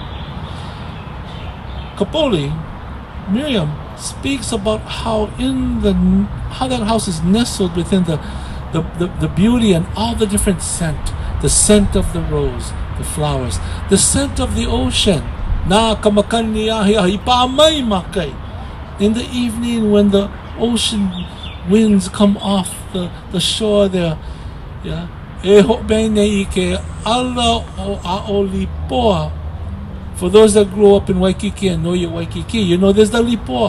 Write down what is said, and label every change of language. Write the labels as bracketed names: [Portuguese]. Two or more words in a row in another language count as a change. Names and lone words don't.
[English] Kapoli, Miriam, speaks about how that house is nestled within the beauty and all the different scent. The scent of the rose, the flowers, the scent of the ocean. [Hawaiian] Na kamakani ahi paamai makai. [English] In the evening when the ocean winds come off the shore there, yeah. For those that grew up in Waikiki and know your Waikiki, there's the lipoa.